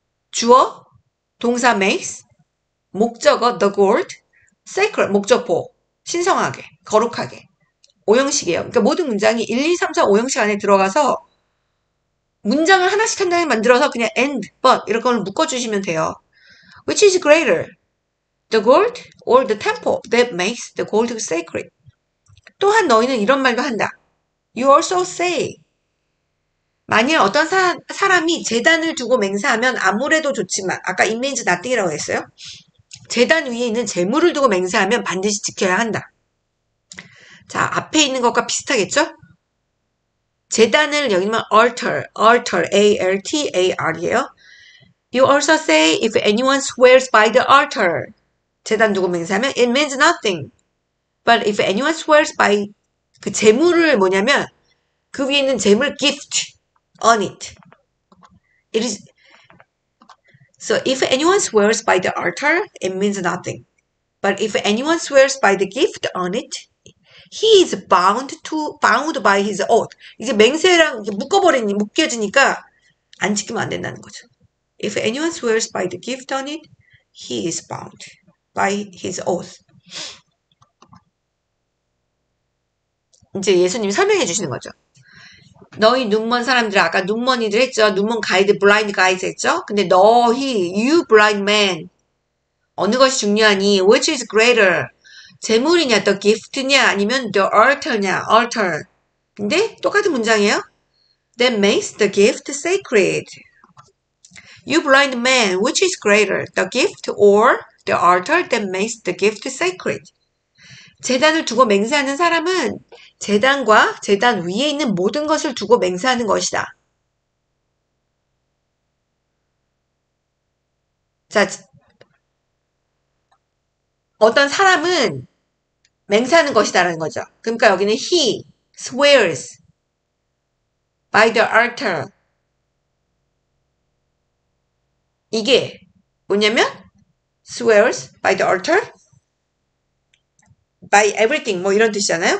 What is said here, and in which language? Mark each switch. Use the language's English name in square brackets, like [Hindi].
[Korean] 주어, 동사 makes, 목적어 the gold, sacred, 목적보, 신성하게, 거룩하게. 5형식이에요. 그러니까 모든 문장이 1, 2, 3, 4, 5형식 안에 들어가서 문장을 하나씩 한 장에 만들어서 그냥 and, but 이런 걸 묶어주시면 돼요. [English] Which is greater? The gold or the temple that makes the gold sacred? [Korean] 또한 너희는 이런 말도 한다. [English] You also say. [Korean] 만일 어떤 사람이 제단을 두고 맹세하면 아무래도 좋지만 아까 [English] it means nothing [Korean] 이라고 했어요. 제단 위에 있는 재물을 두고 맹세하면 반드시 지켜야 한다. 자, 앞에 있는 것과 비슷하겠죠? 제단을 여기는 altar, A-L-T-A-R이에요. [English] You also say if anyone swears by the altar. [Korean] 제단 두고 맹세하면 [English] it means nothing. But if anyone swears by [Korean] 그 재물을 뭐냐면 그 위에 있는 재물 [English] gift on it. It is so if anyone swears by the altar, it means nothing. But if anyone swears by the gift on it, he is bound by his oath. [Korean] 이제 맹세랑 묶여지니까 안 지키면 안 된다는 거죠. [English] If anyone swears by the gift on it, he is bound by his oath. [Korean] 이제 예수님이 설명해 주시는 거죠. 너희 눈먼 사람들, 아까 눈먼이들 했죠. 눈먼 가이드, 블라인드 가이드 했죠. 근데 [English] you blind man. [Korean] 어느 것이 중요하니? [English] Which is greater? [Korean] 재물이냐, the gift냐, 아니면 the altar. 근데 똑같은 문장이에요. [English] That makes the gift sacred. You blind man, which is greater? The gift or the altar that makes the gift sacred? [Korean] 제단을 두고 맹세하는 사람은 제단과 제단 위에 있는 모든 것을 두고 맹세하는 것이다. 자, 어떤 사람은 맹세하는 것이다라는 거죠. 그러니까 여기는 [English] he swears by the altar. [Korean] 이게 뭐냐면 [English] swears by the altar, by everything [Korean] 뭐 이런 뜻이잖아요.